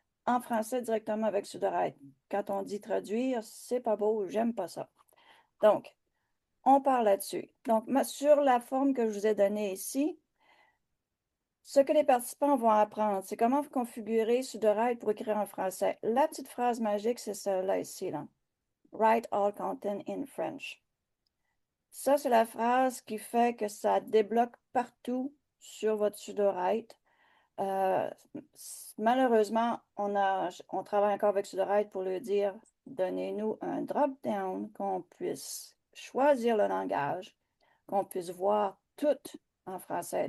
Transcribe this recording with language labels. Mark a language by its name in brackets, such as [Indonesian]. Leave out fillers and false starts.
[French] En français directement avec Sudorite. Quand on dit traduire, c'est pas beau, j'aime pas ça. Donc, on part là-dessus. Donc, sur la forme que je vous ai donnée ici, ce que les participants vont apprendre, c'est comment configurer Sudorite pour écrire en français. La petite phrase magique, c'est celle-là ici, là. [English] Write all content in French. [French] Ça, c'est la phrase qui fait que ça débloque partout sur votre Sudorite. Euh, Malheureusement, on travaille encore avec Sudorite pour lui dire, donnez-nous un drop-down qu'on puisse choisir le langage, qu'on puisse voir tout en français.